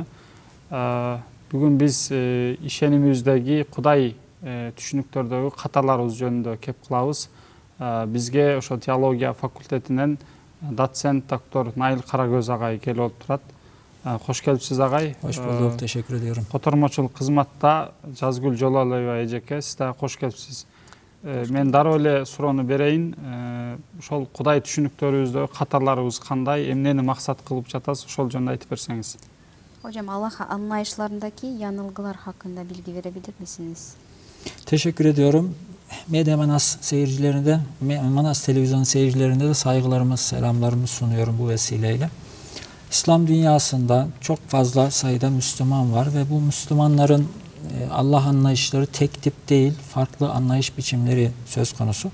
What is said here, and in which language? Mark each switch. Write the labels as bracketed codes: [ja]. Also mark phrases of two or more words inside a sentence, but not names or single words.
[ky] Бүгүн биз ишенимибиздеги Кудай түшүнүктөрдөгү каталарыбыз жөнүндө кеп кылабыз. Бизге ошо теология факультетинен доцент доктор Найыл Карагөз агай келип отурат. Хош келипсиз агай. Хош болдук, [tr] teşekkür ediyorum. [ky] Котормочулук кызматта Жазгүл Жолалоева эжеке, сиз да кош келипсиз. Мен дароо эле суроону берейин. Ошол Кудай түшүнүктөрүбүздө катарларыбыз кандай, эмнени максат кылып жатасыз, ошол жөнүндө айтып берсеңиз. [tr] Hocam Allah anlayışlarındaki yanılgılar hakkında bilgi verebilir misiniz? Teşekkür ediyorum. Medya Manas seyircilerinde, Manas televizyon seyircilerinde de saygılarımı, selamlarımı sunuyorum bu vesileyle. İslam dünyasında çok fazla sayıda Müslüman var ve bu Müslümanların Allah anlayışları tek tip değil, farklı anlayış biçimleri söz konusu.